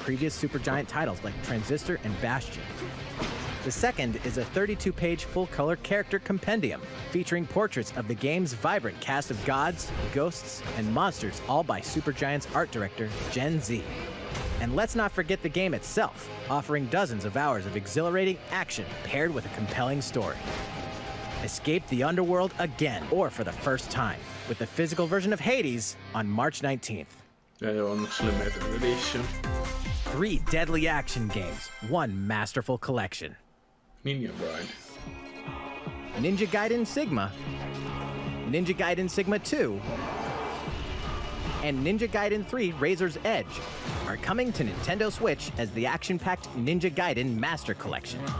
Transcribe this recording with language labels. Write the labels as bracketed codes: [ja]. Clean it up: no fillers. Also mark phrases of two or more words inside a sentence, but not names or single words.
[en] previous Supergiant titles like Transistor and Bastion. The second is a 32-page full-color character compendium featuring portraits of the game's vibrant cast of gods, ghosts, and monsters, all by Supergiant's art director, Gen Z. And let's not forget the game itself, offering dozens of hours of exhilarating action paired with a compelling story. Escape the underworld again, or for the first time, with the physical version of Hades on March 19th. [fi] Ja joo, onneksi [en] limited edition. 3 deadly action games, 1 masterful collection. Ninja Gaiden. Ninja Gaiden Sigma, Ninja Gaiden Sigma 2, and Ninja Gaiden 3 Razor's Edge are coming to Nintendo Switch as the action-packed Ninja Gaiden Master Collection.